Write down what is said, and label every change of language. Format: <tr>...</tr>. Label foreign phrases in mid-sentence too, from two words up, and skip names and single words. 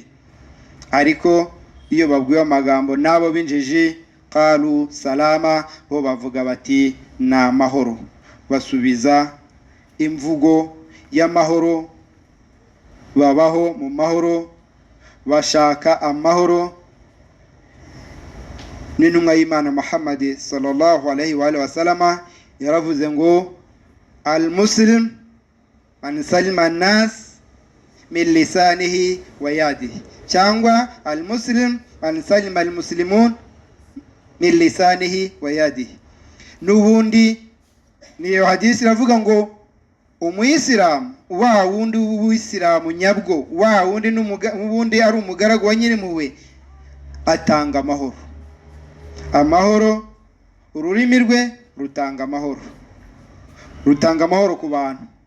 <rw>Ariko iyo babwiwe amagambo nabo binjiji,</rw> <ar>قالوا سلاما,</ar> <rw>bo bavuga bati na amahoro, basubiza imvugo y'amahoro, babaho mu mahoro, bashaka amahoro. N'intumwa y'Imana Muhammad</rw> <ar>صلى الله عليه وسلم</ar> <rw>yaravuze ngo</rw> <ar>المسلم من سلم الناس من لسانه ويده,</ar> <rw>cyangwa</rw> <ar>المسلم من سلم المسلمون من لسانه ويده.</ar> <rw>N'ubundi niyo hadisi iravuga ngo umuyisilamu, wa wundi w'Isilamu nyabwo, wa wundi n'ubundi ari umugaragu wa Nyirimpuhwe, atanga amahoro. Amahoro, ururimi rwe rutanga amahoro, rutanga amahoro ku bantu.</rw>